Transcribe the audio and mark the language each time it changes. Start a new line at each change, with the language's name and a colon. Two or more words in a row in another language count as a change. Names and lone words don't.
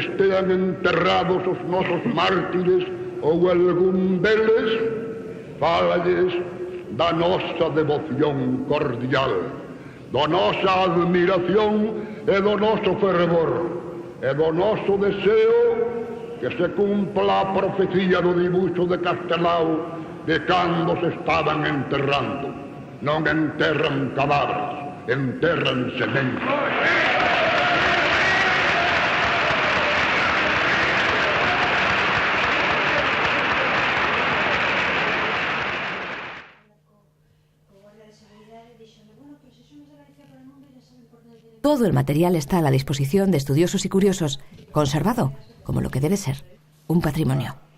Galician: estean enterrados os nosos mártires ou algún deles, fálalles da nosa devoción cordial, da nosa admiración e do noso fervor, e do noso deseo que se cumpla a profecía do dibuixo de Castelao de cando se estaban enterrando. Non enterran cadáveres, enterran sementes.
Spanish: Todo el material está a la disposición de estudiosos y curiosos, conservado como lo que debe ser, un patrimonio.